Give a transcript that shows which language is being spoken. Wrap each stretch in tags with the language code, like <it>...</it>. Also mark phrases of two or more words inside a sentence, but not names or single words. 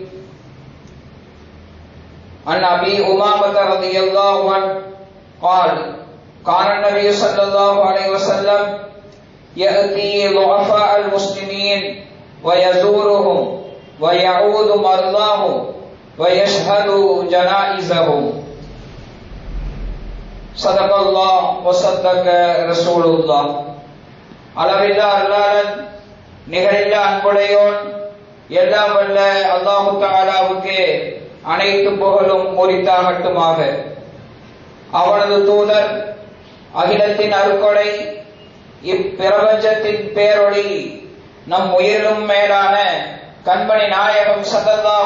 <ar>عن أبي أمامة رضي الله عنه قال كان النبي صلى الله عليه وسلم يأتي ضعفاء المسلمين ويزورهم ويعود مرضاهم ويشهد جنائزهم. صدق الله وصدق رسول الله.</ar> <ta>அளவில்லா அருளாளன் நிகரில்லா அன்புடையோன் எல்லாம் வல்ல அல்லாஹு தஆலாவுக்கு அனைத்து புகழும் உரித்தாகட்டுமாக. அவனது தூதர் அகிலத்தின் அருட்கொடை இப்பிரபஞ்சத்தின் பேரொளி நம் உயிரிலும் மேலான கண்மணி நாயகம் ஸல்லல்லாஹு</ta>